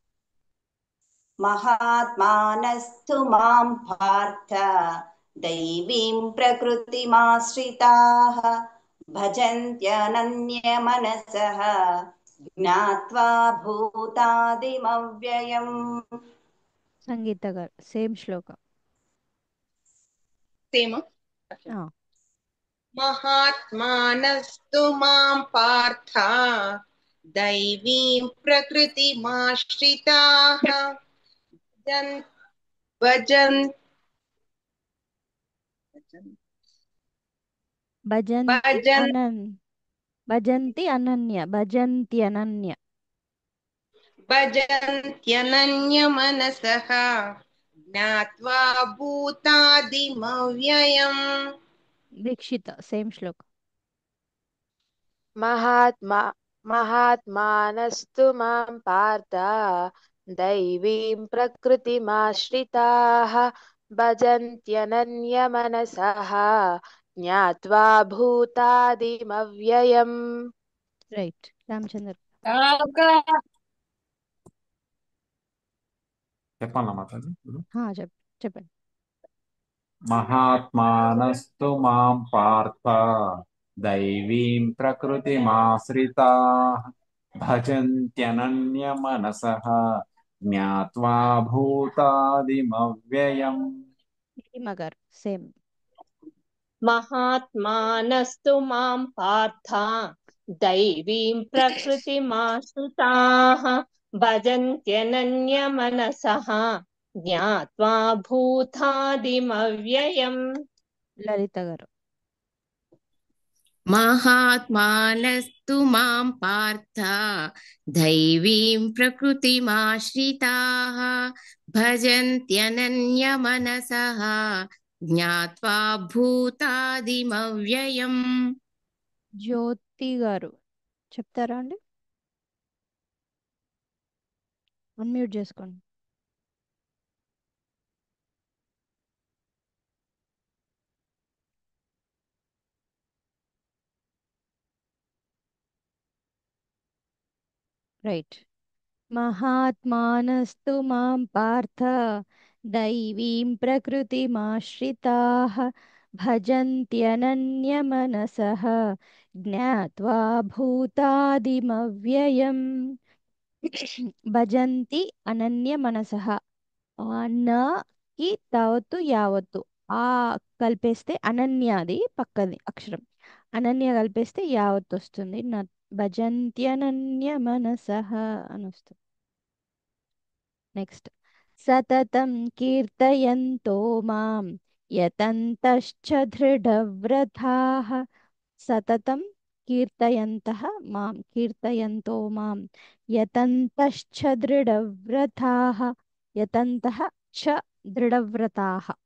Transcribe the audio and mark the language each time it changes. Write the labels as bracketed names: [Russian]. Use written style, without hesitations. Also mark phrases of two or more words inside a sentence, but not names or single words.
[Sanskrit] महात्मानस्तु मां पार्थ दैवीं प्रकृतिमाश्रिताः भजन्त्यनन्यमनसः ज्ञात्वा भूतादिमव्ययम् [Telugu] సంగీత గారు సేమ్ శ్లోకం [Sanskrit] సేమ महात्मानस्तु मां पार्थ दैवीं प्रकृतिमाश्रिताः भजन् भजन् భజంతి అనన్య भजन्त्यनन्यमनसः ज्ञात्वा भूतादिमव्ययम् [Telugu] దీక్షిత సేమ్ శ్లోకం [Sanskrit] महात्मानस्तु मां पार्थ दैवीं प्रकृतिमाश्रिताः भजन्त्यनन्यमनसः ज्ञात्वा भूतादिमव्ययम् [Telugu] రైట్ రామచంద్ర చెప్పాలా మాతాజీ చెప్పండి [Sanskrit] మహాత్మానస్తు మాం పార్థ దైవీం ప్రకృతిమాశ్రితాః భజంత్యనన్యమనసః జ్ఞాత్వా భూతాదిమవ్యయం. [Telugu] గారు సేమ్ [Sanskrit] महात्मानस्तु मां पार्थ दैवीं प्रकृतिमाश्रिताः भजन्त्यनन्यमनसः ज्ञात्वा भूतादिमव्ययम् [Telugu] లలిత గారు [Sanskrit] महात्मानस्तु मां पार्थ दैवीं प्रकृतिमाश्रिताः भजन्त्यनन्यमनसः ज्ञात्वा भूतादिमव्ययम्. [Telugu] జ్యోతి గారు చెప్తారా అండి అన్మ్యూట్ చేసుకోండి [Sanskrit] రైట్ महात्मानस्तु मां पार्थ दैवीं प्रकृतिमाश्रिताः भजन्त्यनन्यमनसः ज्ञात्वा भूतादिमव्ययम् భజంతి అనన్య మనసః [Telugu] న కి తావత్తు యావత్తు ఆ కలిపేస్తే అనన్యాది పక్కది అక్షరం అనన్య కలిపేస్తే యావత్తు వస్తుంది [Sanskrit] భజంత్యనన్య మనసః [Telugu] అని వస్తుంది నెక్స్ట్ [Sanskrit] సతతం కీర్తయంతో మాం యతంతశ్చ దృఢవ్రతాః సతతం కీర్తయంతః కీర్తయంతో మాం యతంతశ్చ దృఢవ్రతాః యతంతః చ దృఢవ్రతాః